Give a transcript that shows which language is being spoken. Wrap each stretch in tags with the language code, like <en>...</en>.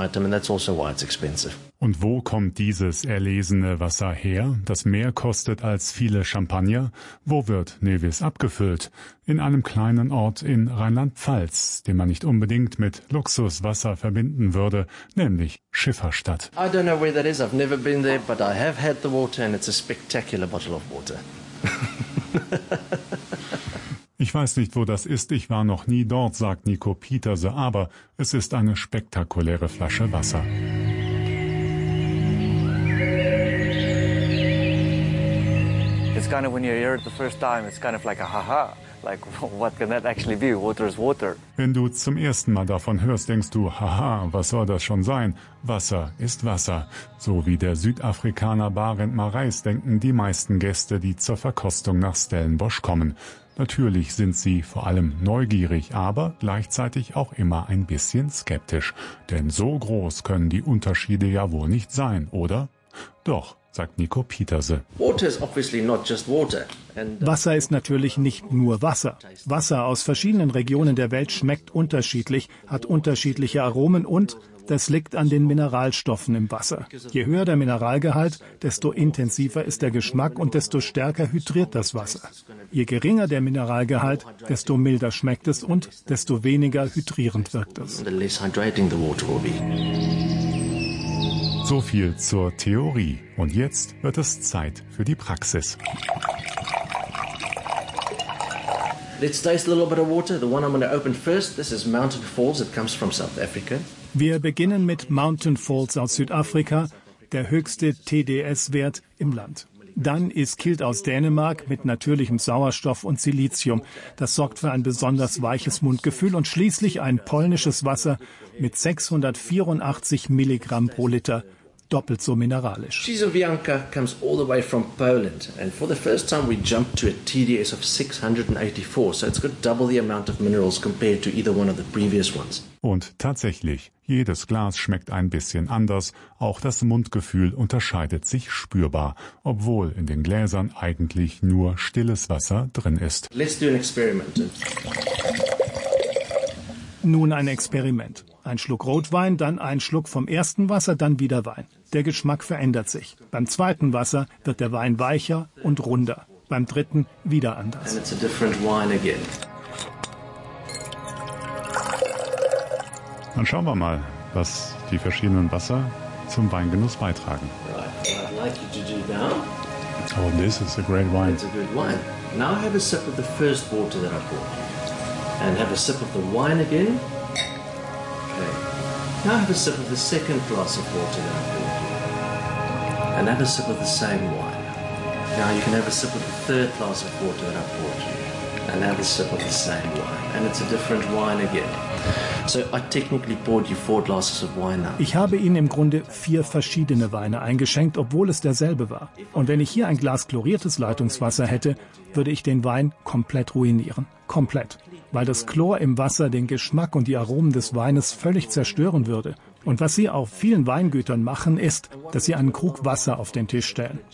<de>Und wo kommt dieses erlesene Wasser her, das mehr kostet als viele Champagner? Wo wird Nevis abgefüllt? In einem kleinen Ort in Rheinland-Pfalz, den man nicht unbedingt mit Luxuswasser verbinden würde, nämlich Schifferstadt.</de> <en>I don't know where that is. I've never been there, but I have had the water and it's a spectacular bottle of water.</en> <de>Ich weiß nicht, wo das ist. Ich war noch nie dort, sagt Nico Pieterse, aber es ist eine spektakuläre Flasche Wasser.</de> <en>It's kind of when you hear it the first time, it's kind of like a haha. Like, what can that actually be? Water is water.</en> <de>Wenn du zum ersten Mal davon hörst, denkst du, haha, was soll das schon sein? Wasser ist Wasser. So wie der Südafrikaner Barend Marais denken die meisten Gäste, die zur Verkostung nach Stellenbosch kommen. Natürlich sind sie vor allem neugierig, aber gleichzeitig auch immer ein bisschen skeptisch. Denn so groß können die Unterschiede ja wohl nicht sein, oder? Doch, sagt Nico Pieterse. Wasser ist natürlich nicht nur Wasser. Wasser aus verschiedenen Regionen der Welt schmeckt unterschiedlich, hat unterschiedliche Aromen und das liegt an den Mineralstoffen im Wasser. Je höher der Mineralgehalt, desto intensiver ist der Geschmack und desto stärker hydriert das Wasser. Je geringer der Mineralgehalt, desto milder schmeckt es und desto weniger hydrierend wirkt es. So viel zur Theorie. Und jetzt wird es Zeit für die Praxis.</de> <en>Let's taste a little bit of water. The one I'm going to open first, this is Mountain Falls. It comes from South Africa.</en> <de>Wir beginnen mit Mountain Falls aus Südafrika, der höchste TDS-Wert im Land. Dann ist Kilt aus Dänemark mit natürlichem Sauerstoff und Silizium. Das sorgt für ein besonders weiches Mundgefühl. Und schließlich ein polnisches Wasser mit 684 Milligramm pro Liter, doppelt so mineralisch.</de> <en>Przyjaźnka comes all the way from Poland. And for the first time we jumped to a TDS of 684. So it's got double the amount of minerals compared to either one of the previous ones.</en> <de>Und tatsächlich, jedes Glas schmeckt ein bisschen anders. Auch das Mundgefühl unterscheidet sich spürbar, obwohl in den Gläsern eigentlich nur stilles Wasser drin ist.</de> <en>Let's do an experiment.</en> <de>Nun ein Experiment. Ein Schluck Rotwein, dann ein Schluck vom ersten Wasser, dann wieder Wein. Der Geschmack verändert sich. Beim zweiten Wasser wird der Wein weicher und runder. Beim dritten wieder anders.</de> <en>And it's a different wine again.</en> <de>Dann schauen wir mal, was die verschiedenen Wasser zum Weingenuss beitragen.</de> <en>Right. I'd like you to do now. Oh, this is a great wine. It's a good wine. Now have a sip of the first water that I poured. And have a sip of the wine again. Okay. Now have a sip of the second glass of water that I poured. And have a sip of the same wine. Now you can have a sip of the third glass of water that I poured. And have a sip of the same wine. And it's a different wine again. So I technically bought you four glasses of wine.</en> <de>Ich habe Ihnen im Grunde vier verschiedene Weine eingeschenkt, obwohl es derselbe war. Und wenn ich hier ein Glas chloriertes Leitungswasser hätte, würde ich den Wein komplett ruinieren. Komplett. Weil das Chlor im Wasser den Geschmack und die Aromen des Weines völlig zerstören würde. Und was Sie auf vielen Weingütern machen, ist, dass Sie einen Krug Wasser auf den Tisch stellen.</de>